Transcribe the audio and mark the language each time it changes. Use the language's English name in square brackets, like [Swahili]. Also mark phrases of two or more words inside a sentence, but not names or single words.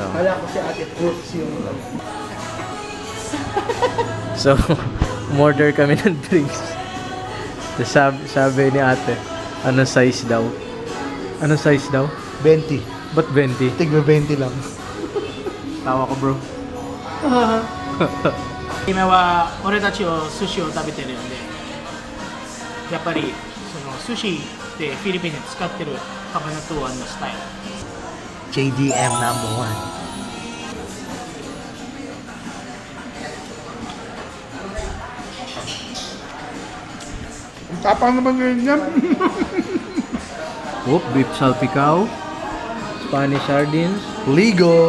[Filipino] Kala ko si Ate Fruits yung... So, umorder kami ng drinks. Tapos sabi ni ate, anong size daw? Anong size daw? 20. Ba't 20? Tigba 20 lang. Tawa ko bro. [Japanese] 今は俺たちを寿司を食べてるんで、やっぱりその寿司でフィリピンで使ってるカバナトゥアンのスタイル。 [English] JDM number 1. [Filipino] Ang tapang naman ngayon yan. [English] Oop, beef salpicao. Spanish sardines. [Filipino] Ligo.